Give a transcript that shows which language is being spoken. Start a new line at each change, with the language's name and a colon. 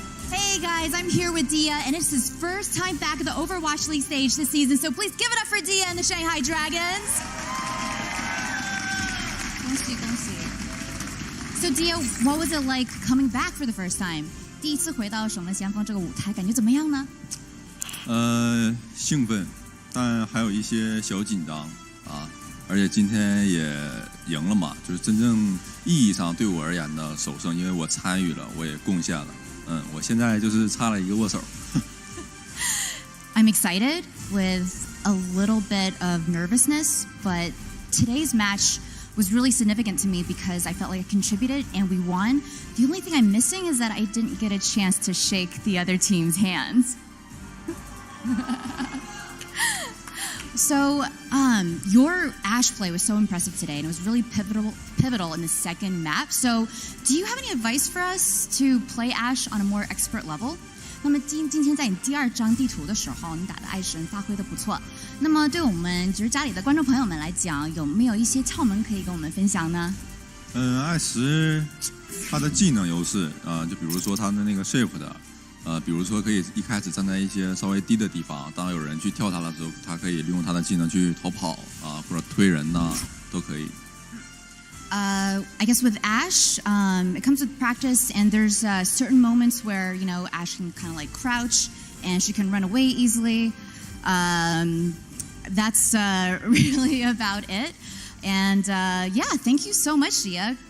English: Hey guys, I'm here with Dia, and it's his first time back at the Overwatch League stage this season, so please give it up for Dia and the Shanghai Dragons. So Dia, what was it like coming back for the first time?
Chinese: 第一次回到守门先锋这个舞台，感觉怎么样呢？兴奋，但还有一些小紧张啊。而且今天也赢了嘛，就是真正意义上对我而言的首胜，因为我参与了，我也贡献了。我现在就是差了一个握手。
English: I'm excited with a little bit of nervousness, but today's match was really significant to me because I felt like I contributed and we won. The only thing I'm missing is that I didn't get a chance to shake the other team's hands. So, your Ashe play was so impressive today, and it was really pivotal in the second map. So, do you have any advice for us to play Ashe on a more expert level?
Chinese: 那么今天在你第二张地图的时候，你打的爱神发挥的不错。那么对我们就是家里的观众朋友们来讲，有没有一些窍门可以跟我们分享呢？艾什他的技能优势就比如说他的那个 shift 比如说可以一开始站在一些稍微低的地方，当有人去跳他的时候，他可以利用他的技能去逃跑或者推人都可以。
English: I guess with Ashe, it comes with practice, and there's certain moments where, you know, Ashe can kind of like crouch, and she can run away easily. That's really about it. And yeah, thank you so much, Dia.